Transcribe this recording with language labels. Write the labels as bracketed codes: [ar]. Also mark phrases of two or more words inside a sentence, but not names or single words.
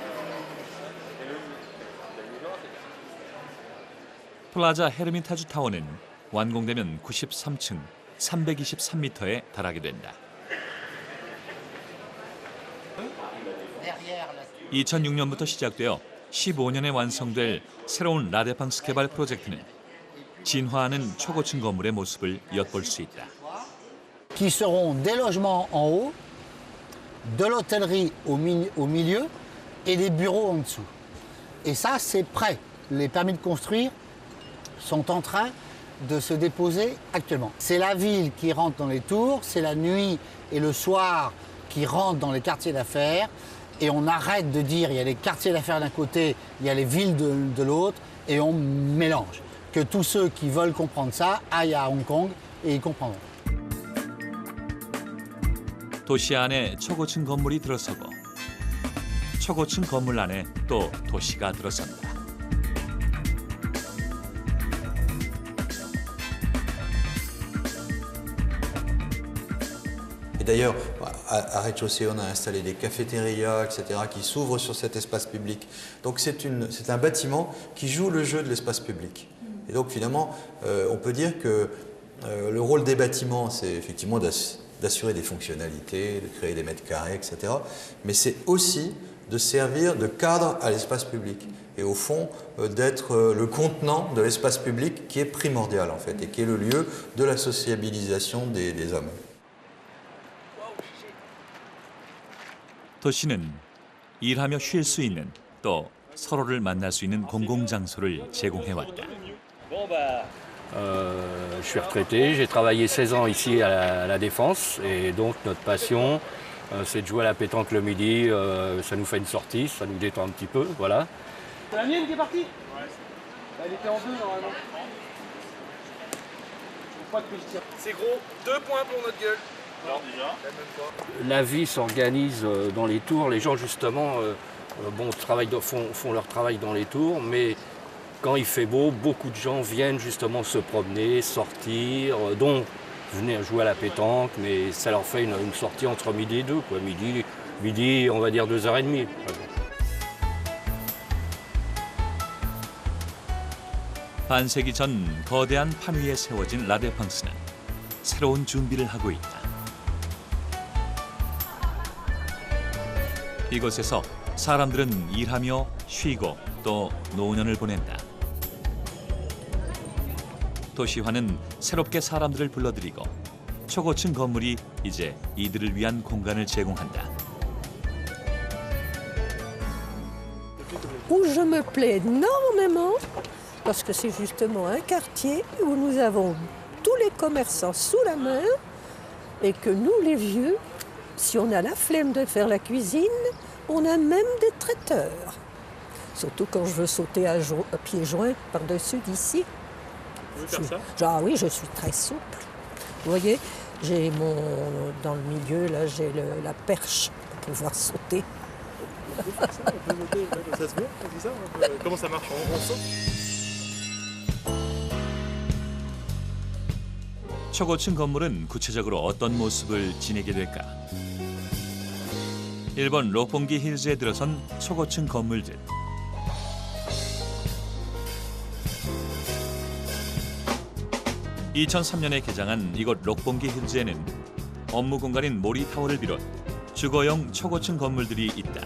[ko] 플라자 헤르미타주 타워는 완공되면 93층 323m에 달하게 된다. 2006년부터 시작되어 15년에 완성될 새로운 라데팡스 개발 프로젝트는 진화하는 초고층 건물의 모습을 엿볼 수 있다. [fr] Qui seront des logements en haut, de l'hôtellerie au milieu et des bureaux en dessous. Et ça, c'est prêt. Les permis de construire sont en train de se déposer actuellement. C'est la ville qui rentre dans les tours, c'est la nuit et le soir qui rentre dans les quartiers d'affaires. Et on arrête de dire il y a les quartiers d'affaires d'un côté, il y a les villes de l'autre, et on mélange. Que tous ceux qui veulent comprendre ça aillent à Hong Kong et ils comprendront. [ko] 도시 안에 초고층 건물이 들어서고 초고층 건물 안에 또 도시가 들어선다. [fr] Et d'ailleurs, à rez-de-chaussée, on a installé des cafétérias, etc., qui s'ouvrent sur cet espace public. Donc c'est un bâtiment qui joue le jeu de l'espace public. Et donc finalement, on peut dire que le rôle des bâtiments, c'est effectivement d'assurer des fonctionnalités, de créer des mètres carrés, etc. Mais c'est aussi de servir de cadre à l'espace public. Et au fond, d'être le contenant de l'espace public qui est primordial en fait, et qui est le lieu de la sociabilisation des hommes. [ko] 도시는 일하며 쉴 수 있는 또 서로를 만날 수 있는 공공장소를 제공해왔다. [fr] Je suis retraité, j'ai travaillé 16 ans ici à la Défense et donc notre passion c'est de jouer à la pétanque le midi, ça nous fait une sortie, ça nous détend un petit peu, voilà. C'est la mienne qui est partie? Ouais. Elle était en deux normalement. Faut pas que je tire. C'est gros, 2 points pour notre gueule. Alors déjà La vie s'organise dans les tours, les gens justement font leur travail dans les tours, mais quand il fait beau, beaucoup de gens viennent justement se promener, sortir, donc venir jouer à la pétanque, mais ça leur fait une sortie entre midi et 2, quoi. Midi, on va dire 2h30. [ko] 반세기 전 거대한 판 위에 세워진 라데팡스는 새로운 준비를 하고 있다. 이곳에서 사람들은 일하며 쉬고 또 노년을 보낸다. 도시화는 새롭게 사람들을 불러들이고 초고층 건물이 이제 이들을 위한 공간을 제공한다. [fr] Où je me plais énormément, parce que c'est justement un quartier où nous avons tous les commerçants sous la main et que nous, les vieux, si on a la flemme de faire la cuisine, on a même des traiteurs. Surtout quand je veux sauter à pieds joints par-dessus d'ici. Vous voulez faire ça? Ah oui, je suis très souple. Vous voyez, dans le milieu, là, j'ai la perche pour pouvoir sauter. Ça se voit, c'est ça comment ça marche? On saute? [ko] 초고층 건물은 구체적으로 어떤 모습을 지니게 될까? 일본 록봉기 힐즈에 들어선 초고층 건물들. (2003년에) 개장한 이곳 록봉기 힐즈에는 업무 공간인 모리타워를 비롯 주거용 초고층 건물들이 있다.